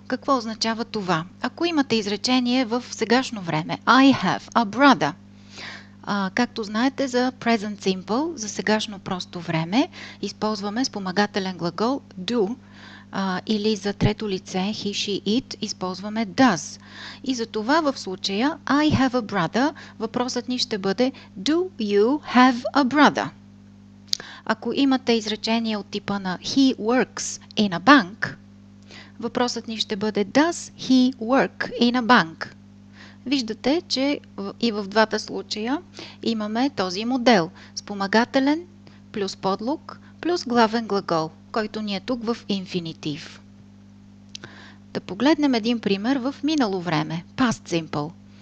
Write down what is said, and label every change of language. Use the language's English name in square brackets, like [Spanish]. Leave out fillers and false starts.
[Bulgarian] Какво означава това? Ако имате изречение в сегашно време [English] I have a brother, [Bulgarian] както знаете, за present simple, за сегашно просто време, използваме спомагателен глагол do, или за трето лице he, she, it използваме does. И за това в случая [English] I have a brother, [Bulgarian] въпросът ни ще бъде [English] Do you have a brother? [Bulgarian] Ако имате изречение от типа на [English] he works in a bank, [Bulgarian] въпросът ни ще бъде [English] Does he work in a bank? [Bulgarian] Виждате, че и в двата случая имаме този модел: спомагателен плюс подлог плюс главен глагол, който ни е тук в инфинитив. Да погледнем един пример в минало време. Past simple.